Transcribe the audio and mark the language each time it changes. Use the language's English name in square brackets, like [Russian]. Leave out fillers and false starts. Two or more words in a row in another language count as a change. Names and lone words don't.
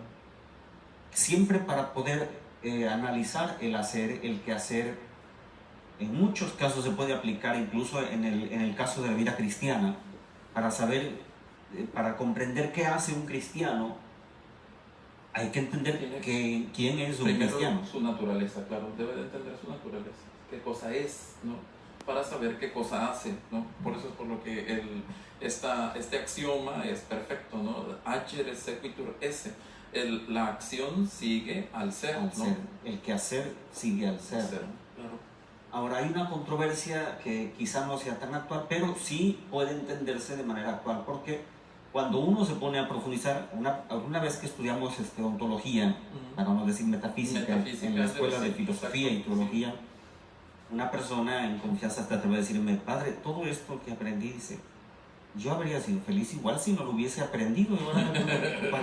[Spanish] Siempre para poder analizar el hacer, el quehacer, en muchos casos se puede aplicar, incluso en el caso de la vida cristiana, para saber, para comprender qué hace un cristiano, hay que entender quién es un cristiano. Su naturaleza, claro, debe de entender su naturaleza, qué cosa es, ¿no? Para saber qué cosa hace, ¿no? Por eso es por lo que este axioma es perfecto, ¿no? [Latin] Agere sequitur esse. [Spanish] La acción sigue al ser, al ¿no? ser. El quehacer sigue al ser. Claro. Ahora, hay una controversia que quizá no sea tan actual, pero sí puede entenderse de manera actual, porque cuando uno se pone a profundizar, una vez que estudiamos ontología, para no decir metafísica, en la escuela de filosofía y teología, una persona en confianza hasta te va a decirme, padre, todo esto que aprendí, dice, yo habría sido feliz igual si no lo hubiese aprendido.